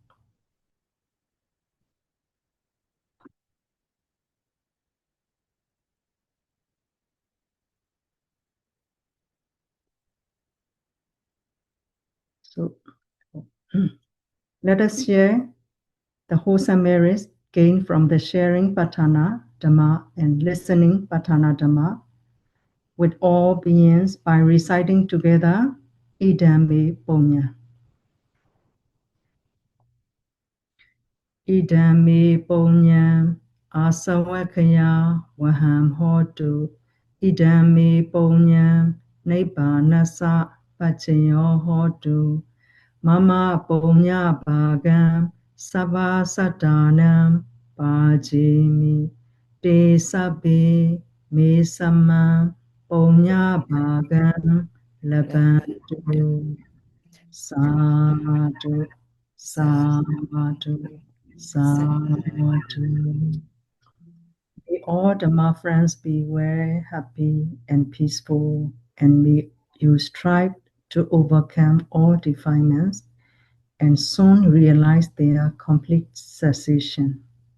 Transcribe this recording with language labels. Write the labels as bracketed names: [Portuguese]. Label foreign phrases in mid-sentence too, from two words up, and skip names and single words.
[English] So let us share the wholesome merits gained from the sharing Paṭṭhāna Dhamma and listening Paṭṭhāna Dhamma with all beings by reciting together [Pali] Idam me punya. Idam me punyam asavakaya vaham hotu. Idam me punyam nibbanasa paccaya hotu. Mama punya bhagam sabha satanam pajimi te sabbe me sama punya bhagam labantu. Sadhu, sadhu, sadhu. [English] May all Dhamma friends be very happy and peaceful, and may you strive to overcome all defilements and soon realize their complete cessation.